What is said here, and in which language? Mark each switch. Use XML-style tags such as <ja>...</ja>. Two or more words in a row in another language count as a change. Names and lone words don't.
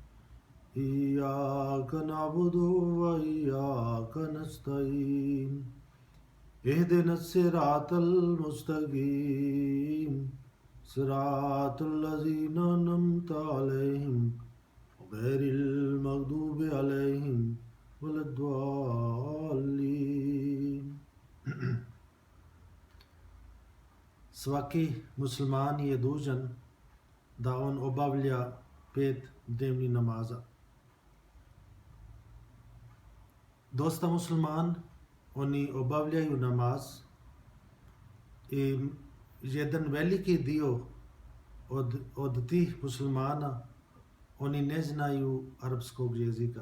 <ar>إياك نعبد وإياك نستعين اهدنا الصراط المستقيم صراط الذين أنعمت عليهم غير المغضوب عليهم ولا الضالين.</ar> <bs>Svaki musliman je dužan da on obavlja 5 dnevnih namaza. Dosta musliman, oni obavljaju namaz i jedan veliki dio od tih muslimana, oni ne znaju arapskog jezika.</bs>